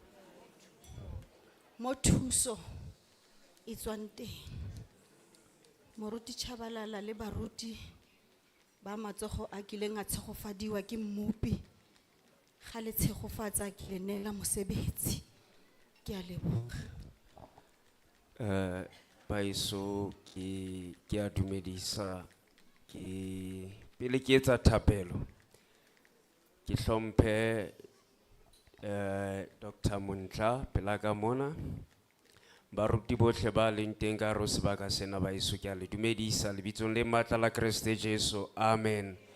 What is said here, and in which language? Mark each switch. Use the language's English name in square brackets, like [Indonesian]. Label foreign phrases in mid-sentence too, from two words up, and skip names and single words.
[Tswana] Mo thuso e tswang teng. Moruti Chabalala le baruti ba matsogo a kileng a tshegofadiwa ke mmupi. Ga le tshegofatsa ke le nela mosebetsi. Ke a leboga. [Southern Sotho] Baiso ke a dumedisa ke pele ke etsa thapelo ke hlomphe Dr. Muntla pela ka mona baruti bohle ba leng teng ka hare ho sebaka sena baiso ke a le dumedisa lebitsong le matla la Kriste Jesu amen.